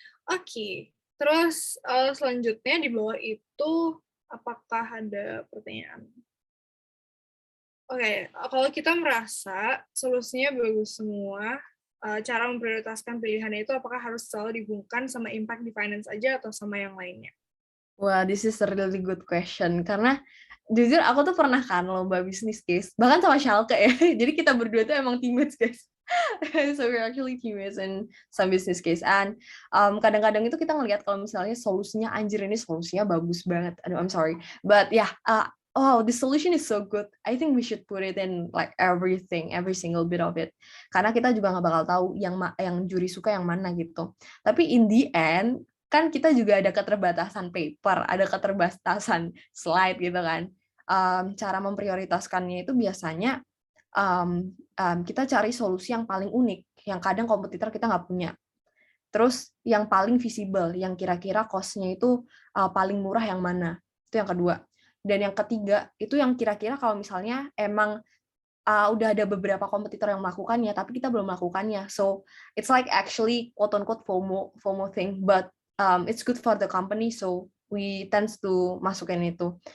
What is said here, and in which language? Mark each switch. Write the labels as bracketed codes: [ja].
[id] Oke, terus selanjutnya di bawah itu, apakah ada pertanyaan? Oke, kalau kita merasa solusinya bagus semua, cara memprioritaskan pilihannya itu apakah harus selalu dihubungkan sama impact di finance aja atau sama yang lainnya? Wah, [en] this is a really good question. [id] Karena jujur aku tuh pernah kan lomba bisnis case, bahkan sama Schalke ya. Jadi kita berdua tuh emang [en] teammates, guys. So we're actually teammates in some business case. [id] And kadang-kadang itu kita ngelihat kalau misalnya solusinya, anjir ini solusinya bagus banget. [en] Aduh, I'm sorry. But yeah, oh, the solution is so good. I think we should put it in like everything, every single bit of it. [id] Karena kita juga nggak bakal tahu yang juri suka yang mana gitu. Tapi [en] in the end, [id] kan kita juga ada keterbatasan paper, ada keterbatasan slide gitu kan. Cara memprioritaskannya itu biasanya kita cari solusi yang paling unik, yang kadang kompetitor kita nggak punya. Terus yang paling visible, yang kira-kira cost-nya itu paling murah yang mana. Itu yang kedua. Dan yang ketiga, itu yang kira-kira kalau misalnya emang udah ada beberapa kompetitor yang melakukannya, tapi kita belum melakukannya. [en] So, it's like actually quote-unquote FOMO thing, but it's good for the company, so we tends to [id] masukin itu.